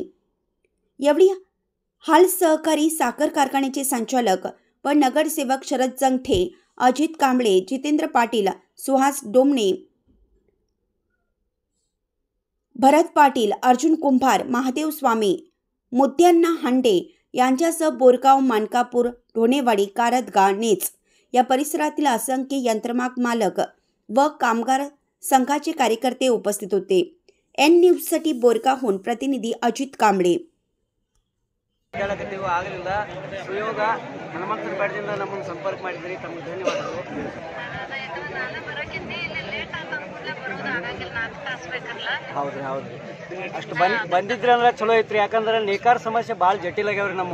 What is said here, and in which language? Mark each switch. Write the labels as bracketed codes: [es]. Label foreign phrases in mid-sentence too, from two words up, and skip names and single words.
[mr] यावेळी हाल सहकारी साखर कारखान्याचे संचालक व नगरसेवक शरद जंगटे, अजित कांबळे, जितेंद्र पाटील, सुहास डोमणे, भरत पाटील, अर्जुन कुंभार, महादेव स्वामी, मुद्द्यांना हांडे यांच्यासह बोरगाव, मानकापूर, ढोणेवाडी, कारदगा, नेज या परिसरातील असंख्य यंत्रमाग मालक व कामगार संघाचे कार्यकर्ते उपस्थित होते। एन न्यूजसाठी बोरगावहून प्रतिनिधी अजित कांबळे। [kn] ಆಗಲಿಲ್ಲ ಸುಯೋಗ ಹನುಮಂತನ ಬೆಟ್ಟದಿಂದ ನಮ್ಮನ್ನು ಸಂಪರ್ಕ ಮಾಡಿದ್ರಿ, ತಮಗೆ ಧನ್ಯವಾದಗಳು। ಹೌದ್ರಿ ಹೌದ್ರಿ, ಅಷ್ಟು ಬಂದಿದ್ರಿ ಅಂದ್ರೆ ಚಲೋ ಐತ್ರಿ, ಯಾಕಂದ್ರೆ ನೇಕಾರ ಸಮಸ್ಯೆ ಭಾಳ ಜಟಿಲ್ ಆಗ್ಯಾವ್ರಿ ನಮ್ಮ